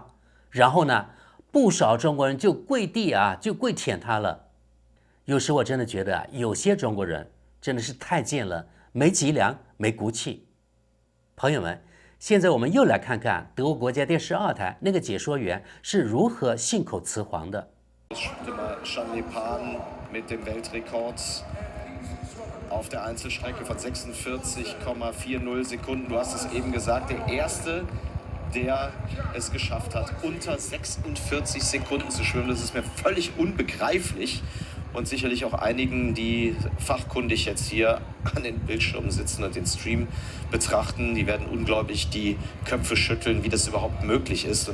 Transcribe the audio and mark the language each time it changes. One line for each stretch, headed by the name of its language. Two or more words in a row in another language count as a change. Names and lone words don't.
Chinese: 然后呢，不少中国人就跪地就跪舔他了。有时我真的觉得有些中国人真的是太贱了，没脊梁，没骨气。朋友们，现在我们又来看看德国国家电视2台那个解说员是如何信口雌黄的。
German: Auf der Einzelstrecke von 46,40 Sekunden. Du hast es eben gesagt, der erste, der es geschafft hat, unter 46 Sekunden zu schwimmen. Das ist mir völlig unbegreiflich und sicherlich auch einigen, die fachkundig jetzt hier an den Bildschirmen sitzen und den Stream betrachten, die werden unglaublich die Köpfe schütteln, wie das überhaupt möglich ist.